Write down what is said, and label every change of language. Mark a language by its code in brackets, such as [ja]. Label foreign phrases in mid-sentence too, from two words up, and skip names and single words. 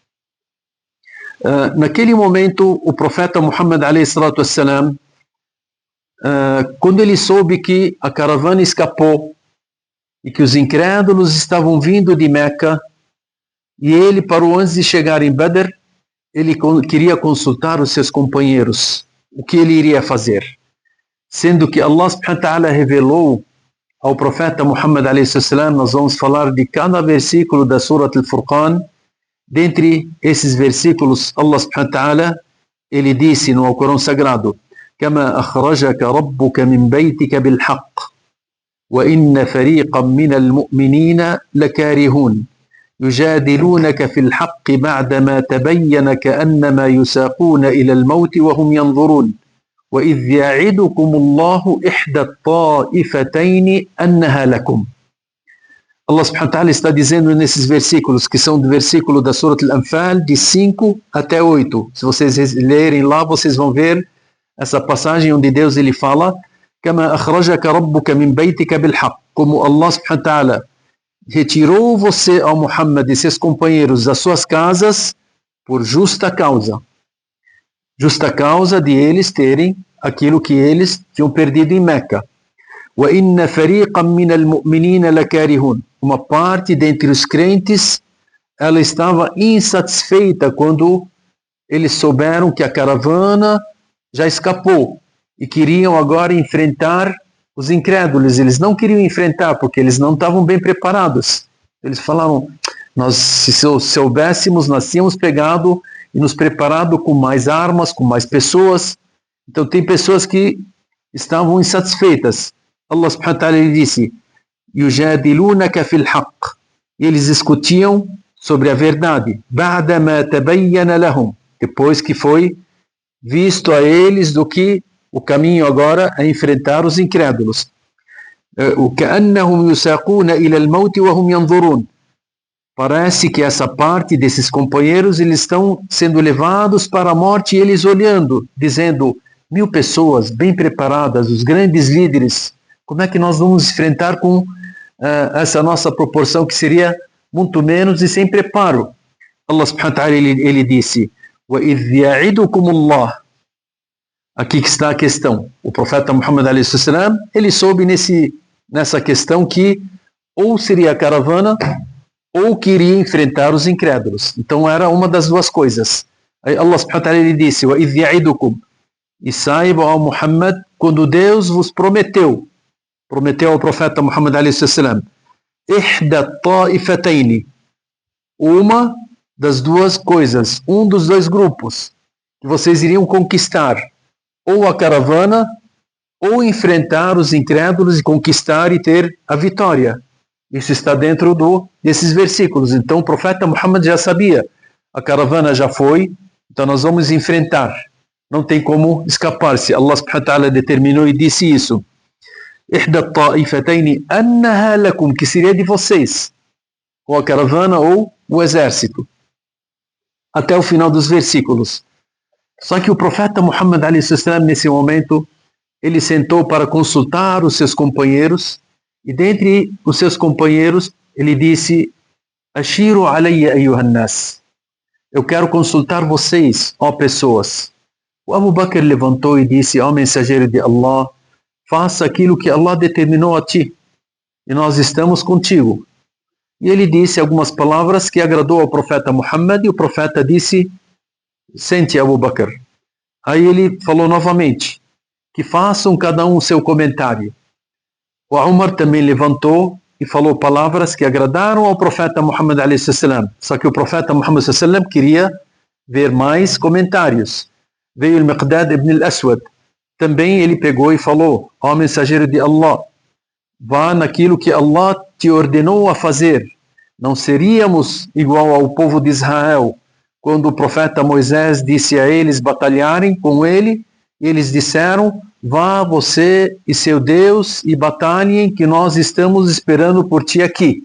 [pt] Naquele momento, o profeta Muhammad a.s., quando ele soube que a caravana escapou e que os incrédulos estavam vindo de Meca, e ele parou antes de chegar em Badr, ele queria consultar os seus companheiros, o que ele iria fazer. Sendo que [ar] الله سبحانه وتعالى [pt] revelou ao profeta Muhammad a.s., nós vamos falar de cada versículo da Surat al-Furqan. Dentre esses versículos, [ar] الله سبحانه وتعالى, [pt] ele disse no Alcorão Sagrado, [ar] كَمَا أَخْرَجَكَ رَبُّكَ مِنْ بَيْتِكَ بِالْحَقِّ وَإِنَّ فَرِيقًا مِنَ الْمُؤْمِنِينَ لَكَارِهُونَ يجادلونك في الحق بعدما تبين كأنما يساقون إلى الموت وهم ينظرون وإذ يعدكم الله إحدى الطائفتين أنها لكم. الله سبحانه وتعالى [pt] está dizendo nesses versículos, que são do versículo da Surat Al-Anfal, de 5 até 8. Se vocês lerem lá, vocês vão ver essa passagem onde Deus ele fala [ar] كما أخرجك ربك من بيتك بالحق, [pt] como [ar] الله سبحانه وتعالى [pt] retirou você, ao Muhammad e seus companheiros das suas casas por justa causa. justa causa de eles terem aquilo que eles tinham perdido em Meca. [ar] وَإِنَّ فَرِيقًا مِنَ الْمُؤْمِنِينَ لَكَارِهُونَ. [pt] Uma parte dentre os crentes, ela estava insatisfeita quando eles souberam que a caravana já escapou e queriam agora enfrentar os incrédulos. Eles não queriam enfrentar porque eles não estavam bem preparados. Eles falaram, nós, se soubéssemos, nós tínhamos pegado e nos preparado com mais armas, com mais pessoas. Então tem pessoas que estavam insatisfeitas. [ar] الله سبحانه وتعالى disse, يُجَادِلُونَكَ فِي الْحَقِّ. [pt] Eles discutiam sobre a verdade. [ar] بَعْدَ مَا تَبَيَّنَ لَهُمْ. [pt] Depois que foi visto a eles do que o caminho agora é enfrentar os incrédulos. [ar] وَكَأَنَّهُمْ يُسَاقُونَ إِلَى الْمَوْتِ وَهُمْ يَنْظُرُونَ. [pt] Parece que essa parte desses companheiros, eles estão sendo levados para a morte e eles olhando, dizendo, 1000 pessoas bem preparadas, os grandes líderes, como é que nós vamos enfrentar com essa nossa proporção que seria muito menos e sem preparo? [ar] الله سبحانه وتعالى, [pt] ele disse, [ar] وَإِذْ يَعِدُكُمُ اللَّهُ. [pt] Aqui que está a questão. O profeta Muhammad [ar] عليه السلام, [pt] ele soube nessa questão que ou seria a caravana ou queria enfrentar os incrédulos. Então era uma das duas coisas. [ar] Aí الله سبحانه وتعالى, [pt] ele disse, [ar] وَإِذْ يَعِدُكُمْ. [pt] E saiba, ó Muhammad, quando Deus vos prometeu ao profeta Muhammad [ar] عليه السلام, إحدى الطائفتين, [pt] uma das duas coisas, um dos dois grupos, que vocês iriam conquistar, ou a caravana, ou enfrentar os incrédulos e conquistar e ter a vitória. Isso está dentro desses versículos. Então o profeta Muhammad já sabia, a caravana já foi, então nós vamos enfrentar. Não tem como escapar-se. [ar] الله سبحانه وتعالى [pt] determinou e disse isso. [ar] إحدى الطائفتين أنها لكم, [pt] que seria de vocês, ou a caravana ou o exército. Até o final dos versículos. Só que o profeta Muhammad [ar] عليه السلام, [pt] nesse momento, ele sentou para consultar os seus companheiros, e dentre os seus companheiros, ele disse, [ar] أشيروا علي أيها الناس. [pt] Eu quero consultar vocês, ó pessoas. O Abu Bakr levantou e disse, ó mensageiro de Allah, faça aquilo que Allah determinou a ti, e nós estamos contigo. E ele disse algumas palavras que agradou ao profeta Muhammad, e o profeta disse, sente Abu Bakr. Aí ele falou novamente, que façam cada um o seu comentário. O Umar também levantou e falou palavras que agradaram ao profeta Muhammad [ar] عليه السلام. [pt] Só que o profeta Muhammad salam queria ver mais comentários. Veio o Miqdad ibn al-Aswad. Também ele pegou e falou, ó mensageiro de Allah, vá naquilo que Allah te ordenou a fazer. Não seríamos igual ao povo de Israel, quando o profeta Moisés disse a eles batalharem com ele, e eles disseram, vá você e seu Deus e batalhem, que nós estamos esperando por ti aqui.